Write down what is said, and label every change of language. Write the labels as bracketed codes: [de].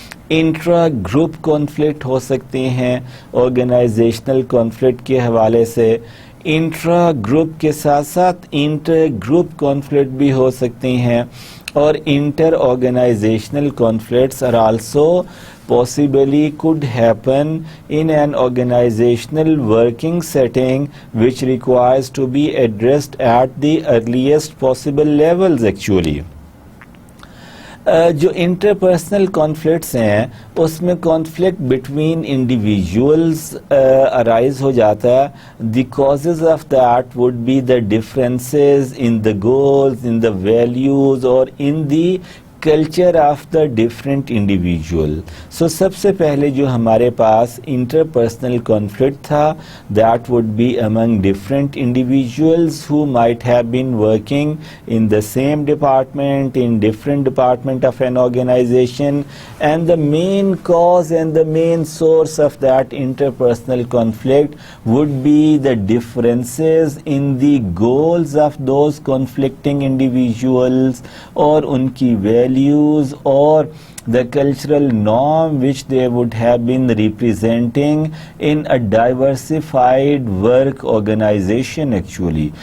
[ur] Intra group conflict ہو سکتے ہیں organisational conflict کے حوالے سے، انٹرا گروپ کے ساتھ ساتھ انٹر گروپ کانفلکٹ بھی ہو سکتے ہیں، اور inter organisational [en] conflicts are also possibly could happen in an organizational working setting which requires to be addressed at the earliest possible levels actually. [ur] جو انٹرپرسنل کانفلکٹس ہیں اس میں کانفلکٹ بٹوین انڈیویژولز ارائز ہو جاتا ہے. [en] The causes of that would be the differences in the goals, in the values, اور in the culture of the different individual. [ur] سو سب سے پہلے جو ہمارے پاس انٹرپرسنل کانفلکٹ تھا [en] That would be among different individuals who might have been working in the same department, in different department of an organisation, and the main cause and the main source of that interpersonal conflict would be the differences in the goals of those conflicting individuals, اور ان کی values or the cultural norm which they would have been representing in a diversified work organization actually.